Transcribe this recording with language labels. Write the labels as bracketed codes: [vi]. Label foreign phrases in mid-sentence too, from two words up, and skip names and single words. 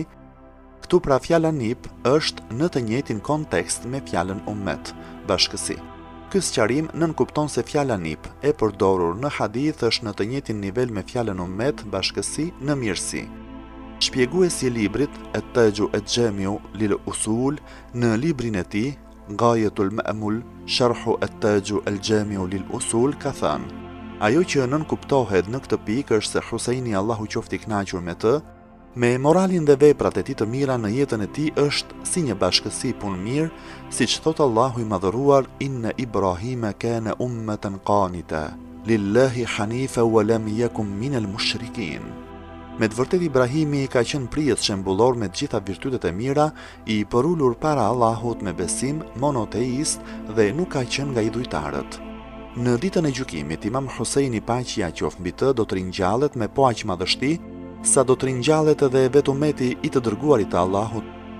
[sq] Këtu pra fjala nip është në të njëjtin kontekst me fjalën ummet, bashkësi. Ky sqarim nënkupton se fjala nip e përdorur në hadith është në të njëjtin nivel me fjalën ummet, bashkësi, në mirësi. Shpjeguesi i librit At-Taju al-Jami'u lil-Usul në librin e tij Ghayatul Ma'mul Sharhu At-Taju al-Jami'u lil-Usul ka thënë: ajo që nënkuptohet në këtë pikë është se Huseini, Allahu qoftë i kënaqur me të, me moralin dhe veprat e tij të mira në jetën e tij është si një bashkësi punë mirë, siç thot Allahu i madhëruar: [ar] إن إبراهيم كان أمة قانتا لله حنيفا ولم يكن من المشركين. [sq] Me të vërtet Ibrahimi ka qenë prijes shembullor me të gjitha virtytet e mira, i përulur para Allahut me besim, monoteist dhe nuk ka qenë nga idhujtarët. Në ditën e gjykimit, Imam Huseini, paqja qoftë mbi të, do të ringjallet me po aq madhështi sa do të ringjallet edhe vetë ummeti i të dërguarit të Allahut